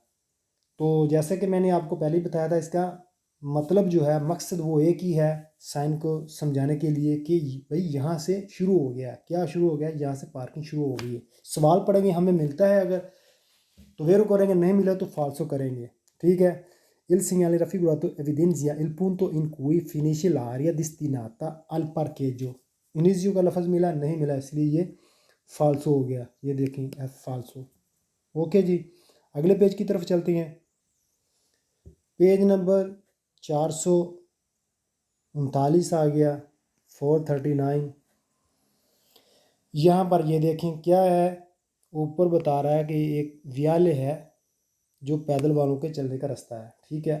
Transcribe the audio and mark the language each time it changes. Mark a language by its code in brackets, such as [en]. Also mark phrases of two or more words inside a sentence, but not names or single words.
[hi] तो जैसे कि मैंने आपको पहले ही बताया था, इसका मतलब जो है, मकसद वो एक ही है, साइन को समझाने के लिए कि भाई यहाँ से शुरू हो गया। क्या शुरू हो गया, यहाँ से पार्किंग शुरू हो गई है। सवाल पढ़ेंगे, हमें मिलता है अगर तो वेरो करेंगे, नहीं मिला तो फाल्सो करेंगे, ठीक है। [it] Il segnale raffigurato evidenzia il punto in cui finisce l'area destinata al parcheggio। [hi] इनिजियो का लफ्ज़ मिला, नहीं मिला, इसलिए ये फाल्सो हो गया। ये देखें, एफ फाल्सो। ओके जी, अगले पेज की तरफ चलते हैं। पेज नंबर 439 आ गया, 439। यहाँ पर ये देखें क्या है, ऊपर बता रहा है कि एक वियाले है जो पैदल वालों के चलने का रास्ता है, ठीक है।